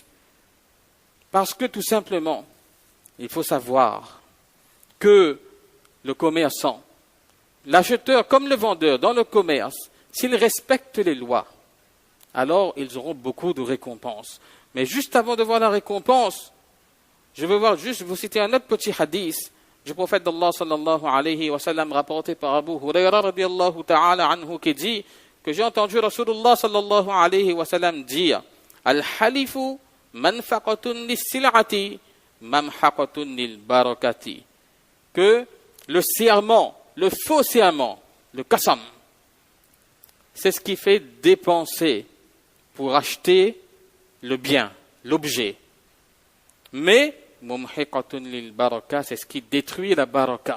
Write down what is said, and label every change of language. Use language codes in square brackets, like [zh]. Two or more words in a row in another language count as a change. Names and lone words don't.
[fr] Parce que tout simplement, il faut savoir que le commerçant, l'acheteur comme le vendeur dans le commerce, s'ils respectent les lois, alors ils auront beaucoup de récompenses. Mais juste avant de voir la récompense, je veux vous citer un autre petit hadith du prophète d'Allah [ar] صلى الله عليه وسلم [fr] rapporté par Abu Huraira [ar] رضي الله تعالى عنه [fr] qui dit que j'ai entendu Rasulullah [ar] صلى الله عليه وسلم [fr] dire [ar] الحلف منفقة للسلعة ممحقة للبركة, [fr] que le serment, le faux serment, le qasam, c'est ce qui fait dépenser pour acheter le bien, l'objet. Mais [ar] ممحقة للبركة, [fr] c'est ce qui détruit la baraka.